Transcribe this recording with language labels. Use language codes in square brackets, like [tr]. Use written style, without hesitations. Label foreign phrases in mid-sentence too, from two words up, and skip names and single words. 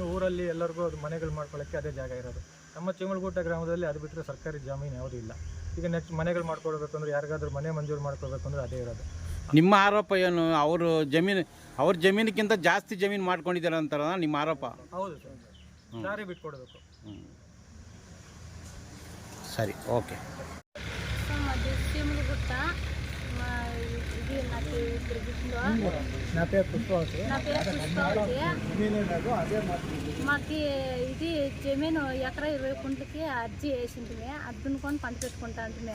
[kn] ಊರಲ್ಲಿ ಎಲ್ಲರಿಗೂ ಅದು ಮನೆಗಳು ಮಾಡ್ಕೊಳ್ಳೋಕ್ಕೆ ಅದೇ ಜಾಗ ಇರೋದು. ನಮ್ಮ ಚಿಮಲ್ಗುಟ್ಟ ಗ್ರಾಮದಲ್ಲಿ ಅದು ಬಿಟ್ಟರೆ ಸರ್ಕಾರಿ ಜಮೀನು ಯಾವುದೂ ಇಲ್ಲ. ಈಗ ನೆಕ್ಸ್ಟ್ ಮನೆಗಳು ಮಾಡ್ಕೊಡ್ಬೇಕು ಅಂದರೆ, ಯಾರಿಗಾದ್ರೂ ಮನೆ ಮಂಜೂರು ಮಾಡ್ಕೊಳ್ಬೇಕು ಅಂದರೆ ಅದೇ ಇರೋದು. ನಿಮ್ಮ ಆರೋಪ ಏನು? ಅವ್ರ ಜಮೀನಿಗಿಂತ ಜಾಸ್ತಿ ಜಮೀನು ಮಾಡ್ಕೊಂಡಿದ್ದಾರೆ ಅಂತಾರ ನಿಮ್ಮ ಆರೋಪ? ಹೌದು ಸರ್, ದಾರಿ ಬಿಟ್ಕೊಡ್ಬೇಕು. [te] సరే ఓకే. సో మాది చీమలగుట్ట. మా ఇది నాకు ఇప్పుడు గుర్తుందో. నా పేరు పుష్పవతి. నా పేరు పుష్పవతి. మాకు ఇది జమీను ఎకరా 20 కుంటలకి అర్జీ వేసింటిమే. అది దున్నుకొని పంట పెట్టుకుంటా అంటమే.